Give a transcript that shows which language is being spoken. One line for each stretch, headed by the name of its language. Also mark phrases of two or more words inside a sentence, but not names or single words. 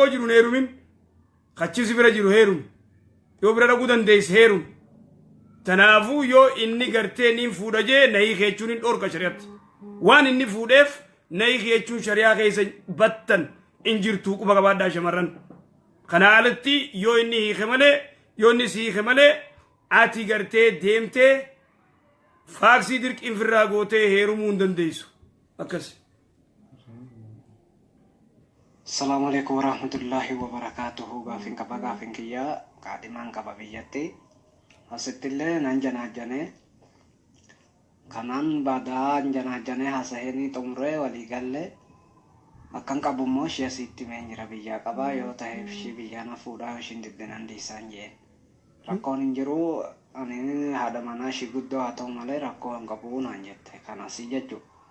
Oromo: jiru hin heerumin kachisi bira jiru heerumi yoo bira dhaquu dandeessi heerumi tanaafuu yoo inni gartee niin fuudha jee nahii keechuun hin dhorka shari'atti waan inni fuudheef nahii keechuun shari'aa keessa battan in jirtuu quba qabaadhaa shamarran kana alatti yoo inni hiike malee yoo inni si hiike malee ati gartee deemtee faaksii dirqiin firraa gootee heerumuu hin dandeessu akkas.
Arabic: السلام عليكم ورحمة الله وبركاته.
Oromo: Gaafin kiyya qaadimaan qaba biyyatti asittillee nan janaajjane kanaan baadaa janaajjane haasa'anii xumuree walii galle akkan qabummoo ishee asitti meenyira biyyaa qabaa yoo ta'eef ishee biyyaana fuudhaa ishiin diddinan dhiisaan jeen rakkoon hin jiru ani haadha manaa ishee guddoo haa ta'u malee rakkoo hin qabu naan jette kanasii jechuu